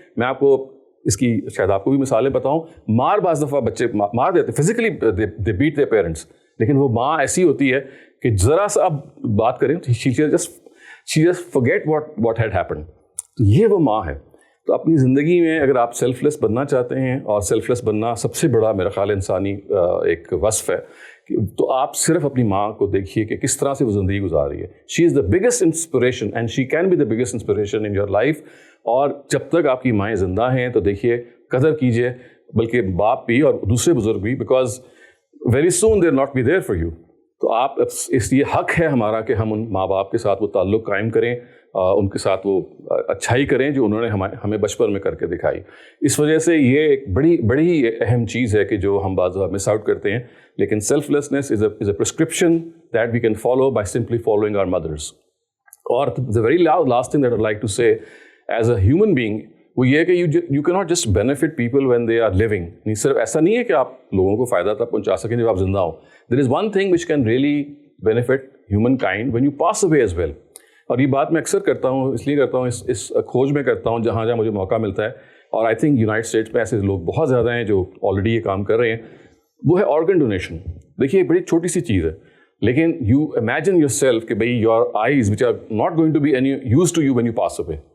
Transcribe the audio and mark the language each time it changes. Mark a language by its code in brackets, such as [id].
[ur] میں آپ کو اس کی شاید آپ کو بھی مثالیں بتاؤں, بعض دفعہ بچے مار دیتے physically, [en] they beat their parents, [ur] لیکن وہ ماں ایسی ہوتی ہے کہ ذرا سا اب بات کریں تو [en] She just forget what had happened. [ur] تو یہ وہ ماں ہے. تو اپنی زندگی میں اگر آپ سیلف لیس بننا چاہتے ہیں, اور سیلف لیس بننا سب سے بڑا میرا خیال انسانی ایک وصف ہے, تو آپ صرف اپنی ماں کو دیکھیے کہ کس طرح سے وہ زندگی گزار رہی ہے. [en] She is the biggest inspiration and she can be the biggest inspiration in your life. [ur] اور جب تک آپ کی مائیں زندہ ہیں تو دیکھیے قدر کیجیے, بلکہ باپ بھی اور دوسرے بزرگ بھی, [en] Because very soon they not be there for you. [ur] تو آپ اس یہ حق ہے ہمارا کہ ہم ان ماں باپ کے ساتھ وہ تعلق قائم کریں, ان کے ساتھ وہ اچھائی کریں جو انہوں نے ہمیں بچپن میں کر کے دکھائی. اس وجہ سے یہ ایک بڑی اہم چیز ہے کہ جو ہم بعض مس آؤٹ کرتے ہیں. لیکن [en] Selflessness is a prescription that we can follow by simply following our mothers. اور the very last thing that I'd like to say as a human being [ur] وہ یہ ہے کہ [en] you cannot just benefit people when they are living. [ur] صرف ایسا نہیں ہے کہ آپ لوگوں کو فائدہ تب پہنچا سکیں جب آپ زندہ ہوں. [en] There is one thing which can really benefit humankind when you pass away as well. [ur] اور یہ بات میں اکثر کرتا ہوں, اس لیے کرتا ہوں, اس کھوج میں کرتا ہوں جہاں مجھے موقع ملتا ہے, اور [en] I think [ur] یونائٹڈ اسٹیٹس میں ایسے لوگ بہت زیادہ ہیں جو آلریڈی یہ کام کر رہے ہیں. وہ ہے آرگن ڈونیشن. دیکھیے بڑی چھوٹی سی چیز ہے, لیکن [en] you imagine yourself [ur] کہ بھائی [en] Your eyes which are not going to be any use to you when you pass away.